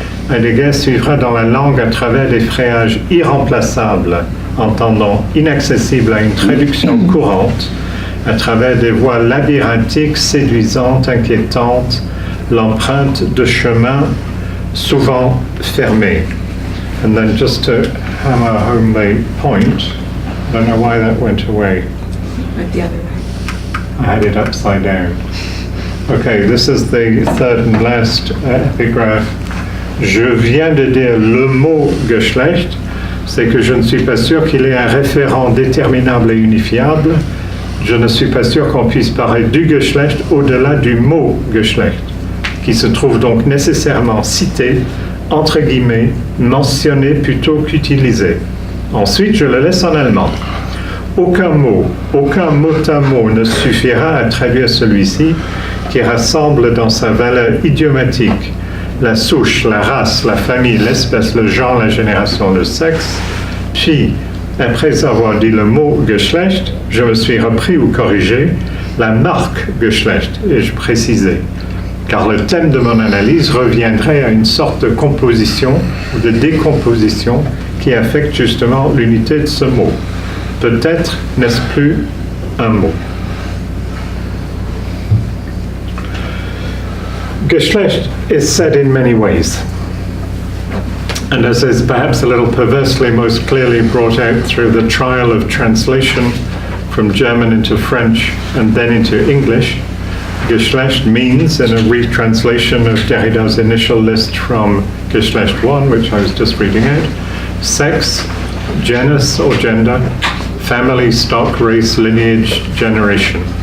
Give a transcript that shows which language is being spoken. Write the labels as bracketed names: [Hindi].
[French] Heidegger suivra dans la langue à travers des frayages irremplaçables, entendant inaccessible à une traduction courante, à travers des voies labyrinthiques, séduisantes, inquiétantes, l'empreinte de chemins souvent fermés. [English] And then just to hammer home the point, I don't know why that went away. Went the other way. I had it upside down. Okay, this is the third and last epigraph. [French] Je viens de dire le mot Geschlecht, c'est que je ne suis pas sûr qu'il ait un référent déterminable et unifiable. Je ne suis pas sûr qu'on puisse parler du Geschlecht au-delà du mot Geschlecht, qui se trouve donc nécessairement cité, entre guillemets, mentionné plutôt qu'utilisé. Ensuite, je le laisse en allemand. aucun mot à mot ne suffira à traduire celui-ci qui rassemble dans sa valeur idiomatique la souche, la race, la famille, l'espèce, le genre, la génération, le sexe. Puis, après avoir dit le mot Geschlecht, je me suis repris ou corrigé la marque Geschlecht, ai-je précisé, car le thème de mon analyse reviendrait à une sorte de composition ou de décomposition qui affecte justement l'unité de ce mot. Peut-être n'est-ce plus un mot. [English] Geschlecht is said in many ways, and as is perhaps a little perversely most clearly brought out through the trial of translation from German into French and then into English, Geschlecht means, in a retranslation of Derrida's initial list from Geschlecht I, which I was just reading out, sex, genus or gender, family, stock, race, lineage, generation.